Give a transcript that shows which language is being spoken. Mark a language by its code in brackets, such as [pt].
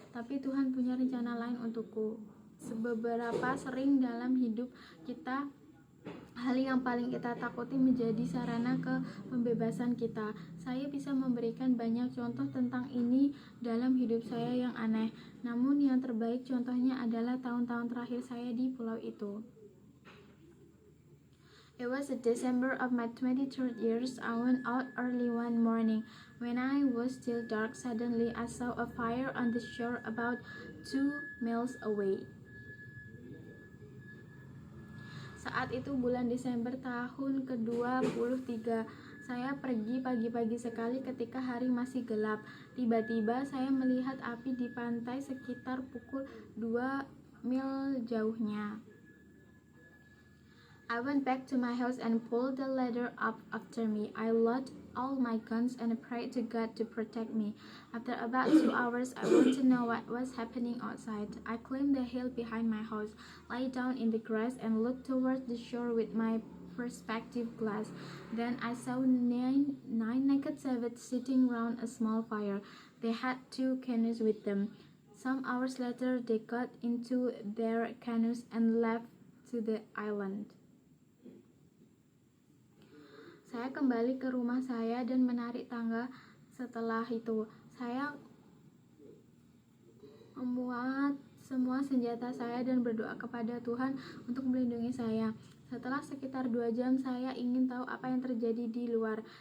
[id] Tapi Tuhan punya rencana lain untukku." Seberapa sering dalam hidup kita hal yang paling kita takuti menjadi sarana ke pembebasan kita. Saya bisa memberikan banyak contoh tentang ini dalam hidup saya yang aneh. Namun yang terbaik contohnya adalah tahun-tahun terakhir saya di pulau itu. [en] It was the December of my 23rd years. I went out early one morning. When I was still dark, suddenly I saw a fire on the shore about 2 miles away. [id] Saat itu bulan Desember tahun ke-23. Saya pergi pagi-pagi sekali ketika hari masih gelap. Tiba-tiba saya melihat api di pantai sekitar pukul 2 mil jauhnya. [en] I went back to my house and pulled the ladder up after me. I loaded all my guns and prayed to God to protect me. After about 2 hours, I wanted to know what was happening outside. I climbed the hill behind my house, lay down in the grass, and looked towards the shore with my perspective glass. Then I saw nine naked savages sitting round a small fire. They had 2 canoes with them. Some hours later, they got into their canoes and left to the island. [id] Saya kembali ke rumah saya dan menarik tangga. Setelah itu, saya membuat semua senjata saya dan berdoa kepada Tuhan untuk melindungi saya. Setelah sekitar 2 jam, saya ingin tahu apa yang terjadi di luar.